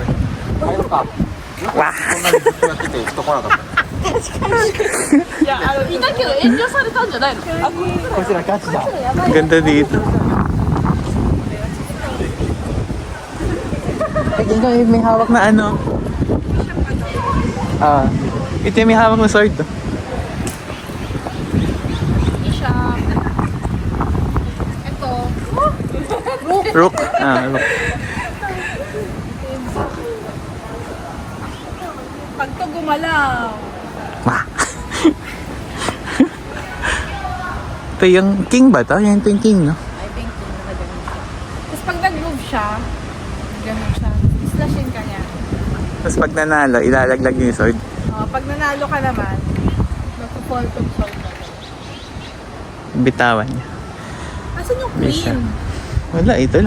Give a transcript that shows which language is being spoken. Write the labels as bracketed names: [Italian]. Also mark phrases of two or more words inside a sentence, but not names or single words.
[Japanese] Wah! いたけど遠慮されたんじゃないの？あ、こちらガチだ. [Filipino] Ganda dito. Ay, may hawak na ano. Ito yung may hawak na sword. Isham. Ito. Rook. Rook. Pag to gumalaw. Wah! Ito yung king ba to? Yan ito yung king, no? [English] I think [Filipino] king na ganun siya. Tapos pag nag-move siya, ganun siya. Slashin ka niya. Tapos pag nanalo, ilalaglag yung sword. Pag nanalo ka naman, mag-fall to sword ka. Bitawan niya. Asan yung May siya. queen? Wala, ito lang.